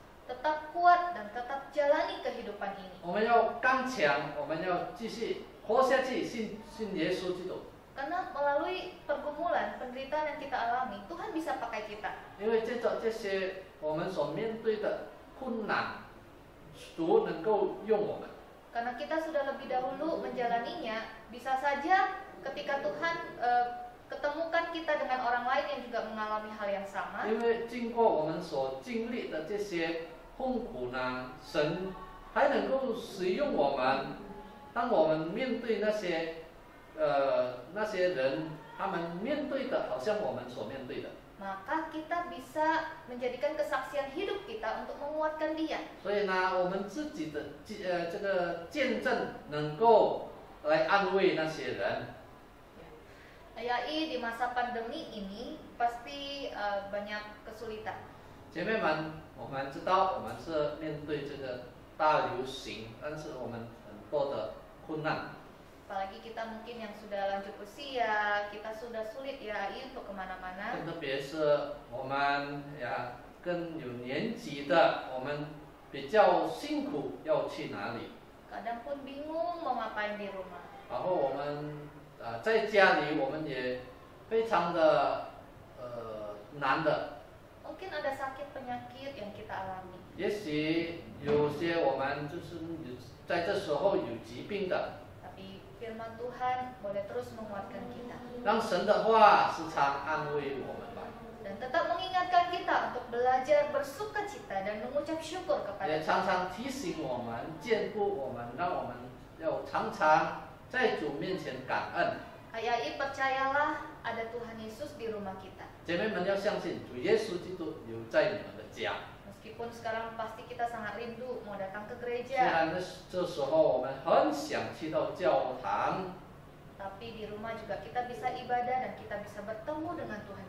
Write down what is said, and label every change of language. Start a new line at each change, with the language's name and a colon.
Indonesian: Tetap kuat dan tetap jalani kehidupan ini.
Chinese: 我们要刚强，我们要继续活下去，信耶稣基督。
Indonesian: Karena melalui pergumulan, penderitaan yang kita alami, Tuhan bisa pakai kita.
Chinese: 因为借着这些我们所面对的困难，主能够用我们。
Indonesian: Karena kita sudah lebih dahulu menjalaninya, bisa saja ketika Tuhan ketemukan kita dengan orang lain yang juga mengalami hal yang sama.
Chinese: 因为经过我们所经历的这些痛苦呢，神还能够使用我们。当我们面对那些人，他们面对的好像我们所面对的。
Indonesian: Maka kita bisa menjadikan kesaksian hidup kita untuk menguatkan dia.
Chinese: 所以呢，我们自己的这个见证能够来安慰那些人。
Indonesian: Yai, di masa pandemi ini pasti banyak kesulitan.
Chinese: 姐妹们，我们知道我们是面对这个大流行，但是我们很多的困难。
Indonesian: Apalagi kita mungkin yang sudah lanjut usia, kita sudah sulit ya Yai untuk kemana-mana.
Chinese: 更特别是我们更有年纪的，我们比较辛苦，要去哪里？
Indonesian: Kadang pun bingung mau ngapain di rumah.
Chinese: 然后我们在家里，我们也非常的难的。
Indonesian: Mungkin ada sakit penyakit yang kita alami.
Chinese: 也许有些我们就是在这时候有疾病的，
Indonesian: Tapi firman Tuhan boleh terus menguatkan kita.
Chinese: 让神的话时常安慰我们吧。
Indonesian: Dan tetap mengingatkan kita untuk belajar bersukacita dan mengucap syukur
Chinese: 也
Indonesian: kepada
Chinese: 常
Indonesian: Tuhan.
Chinese: 常提醒我们、兼顾我们，让我们要常常在主面前感恩。
Indonesian: Ayai, percayalah ada Tuhan Yesus di rumah kita.
Chinese: 姐妹们要相信主耶稣基督有在你们的家。
Indonesian: Meskipun sekarang pasti kita sangat rindu mau datang ke
Chinese: 虽
Indonesian: gereja,
Chinese: 然这时候我们很想去到教堂，
Indonesian: tapi di rumah juga kita bisa ibadah dan kita bisa bertemu dengan Tuhan